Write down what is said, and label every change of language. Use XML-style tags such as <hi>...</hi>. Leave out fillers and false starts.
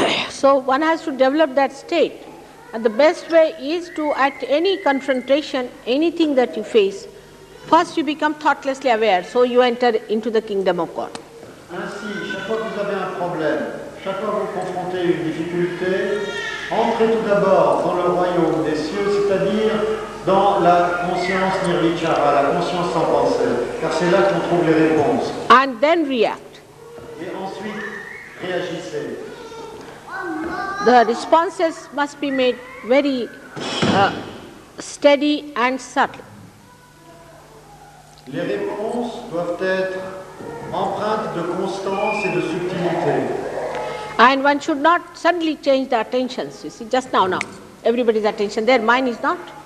<en>So one has to develop that state. And the best way is to, at any confrontation, anything that you face, first you become thoughtlessly aware, so you enter into the kingdom of God.</en> <fr>Ainsi, chaque fois que vous avez un problème, chaque fois que vous confrontez une difficulté, entrez tout d'abord dans le royaume des cieux, c'est-à-dire dans la conscience nirvichara, la conscience sans pensée, car c'est là qu'on trouve les réponses.</fr> <en>And then react.</en> <fr>Et ensuite, réagissez.</fr> <en>The responses must be made very steady and subtle.</en> <fr>Les réponses doivent être empreintes de constance et de subtilité.</fr> <en>And one should not suddenly change the attentions. You see, just now, everybody's attention there, mine is not.</en>